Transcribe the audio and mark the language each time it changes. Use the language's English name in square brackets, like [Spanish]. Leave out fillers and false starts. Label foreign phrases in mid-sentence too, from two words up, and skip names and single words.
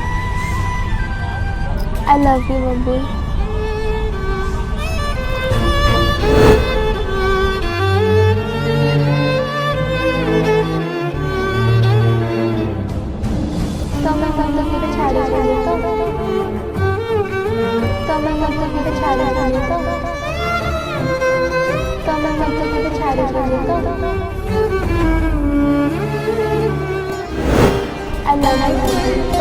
[English] I love you, Babul. [Odia] ତମେ ମତେ କେବେ ଛାଡ଼ିବନି ତ? ତମେ ମତେ କେବେ ଛାଡ଼ିବନି ତ? ତମେ ମତେ କେବେ ଛାଡ଼ିବନି ତ? [English] I love you, Babul.